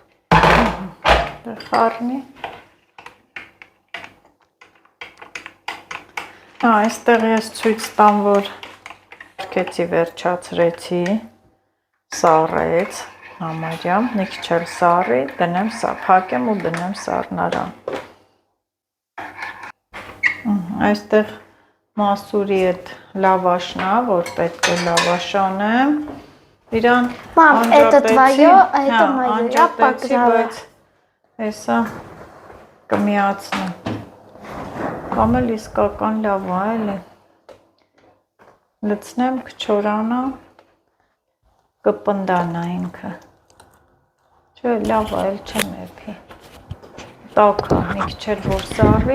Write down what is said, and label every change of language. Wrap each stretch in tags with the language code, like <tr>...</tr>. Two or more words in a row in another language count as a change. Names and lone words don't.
<hy>Խառնի։ Այստեղ ես ցույց տամ, որ կեցի վերջացրեցի, սառեց, համարյա, մի քիչ էլ սառի, դնեմ սա, փակեմ ու դնեմ սառնարան։ Այստեղ մասուրի այդ լավաշն է, որ պետք է լավաշ անեմ։ Իրան Մամ,</hy> <ru>это твоё, а это моё. Я погнала.</ru> <hy>բայց հեսա կմիացնեմ։ Կամ էլ իսկական լավ է, էլի։ Լցնեմ, կչորանա, կպնդանա ինքը։ Չէ, լավ է, էլ չեմ էփի։ Տաք է, մի քիչ էլ որ սառի։</hy>